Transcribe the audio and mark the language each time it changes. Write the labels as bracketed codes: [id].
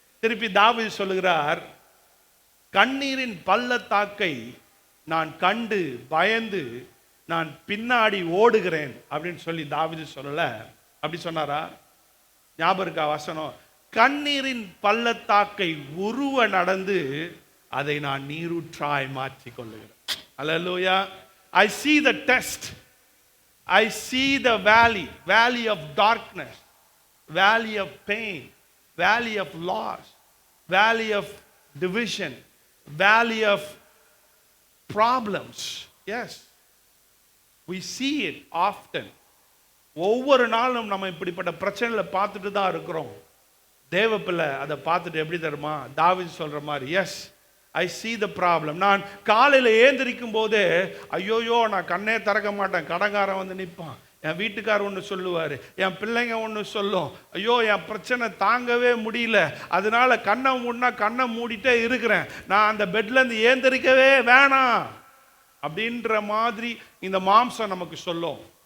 [ta] திருப்பி தாவீது சொல்லுகிறார், கண்ணீரின் பள்ளத்தாக்கை நான் கண்டு பயந்து நான் பின்னாடி ஓடுகிறேன் அப்படின்னு சொல்லி தாவீது சொல்லல. அப்படி சொன்னாரா? ஞாபகம் இருக்கா வசனம்? கண்ணீரின் பள்ளத்தாக்கை உருவ நடந்து அதை நான் நீரூற்றாய் மாற்றிக் கொள்ளுகிறேன். [en] அல்லேலூயா. I see the test. I see the valley of darkness, valley of pain, valley of loss, valley of division, valley of problems. Yes, we see it often. [ta] ஒவ்வொரு நாளும் நம்ம இப்படிப்பட்ட பிரச்சனைகளை பார்த்துட்டு தான் இருக்கிறோம். தேவ பிள்ளை அதை பார்த்துட்டு எப்படி தருமா, தாவீது சொல்ற மாதிரி, [en] Yes I see the problem. [ta] நான் காலையில் ஏந்திரிக்கும் போதே ஐயோயோ நான் கண்ணே திறக்க மாட்டேன், கடங்காரன் வந்து நிற்பான், என் வீட்டுக்காரர் ஒன்று சொல்லுவார், என் பிள்ளைங்க ஒன்று சொல்லும், ஐயோ என் பிரச்சனை தாங்கவே முடியல, அதனால கண்ணை மூடினா கண்ணை மூடிட்டே இருக்கிறேன், நான் அந்த பெட்லேருந்து ஏந்திரிக்கவே வேணாம் அப்படின்ற மாதிரி இந்த மாம்சம் நமக்கு சொல்லும்.